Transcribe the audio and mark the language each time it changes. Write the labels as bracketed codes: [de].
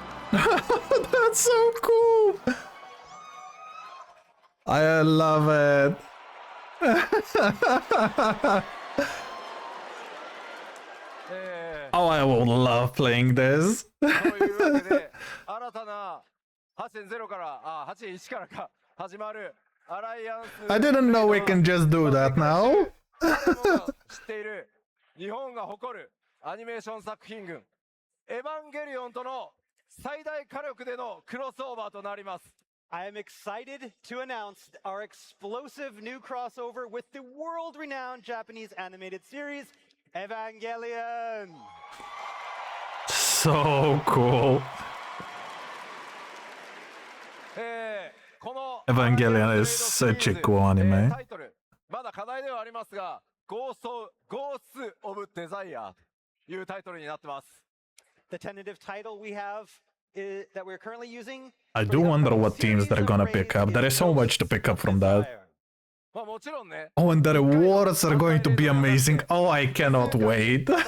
[en] That's so cool. I love it. Oh, I will love playing this. [ja] というわけで、新たな8.0から、8.1からか、始まるアライアンス。 [en] I didn't know we can just do that now. [ja] 誰もが知っている日本が誇るアニメーション作品群、エヴァンゲリオンとの最大火力でのクロスオーバーとなります。 [en] I am excited to announce our explosive new crossover with the world-renowned Japanese animated series, Evangelion. So cool. [ja] この [en] Evangelion is such a cool anime. [ja] タイトル、まだ課題ではありますが、ゴースオブデザイアというタイトルになってます。 [en] The tentative title we have that we're currently using. I do wonder what teams they're gonna pick up. There is so much to pick up from that. [ja] まあもちろんね。 [en] Oh, and the rewards are going to be amazing. Oh, I cannot wait.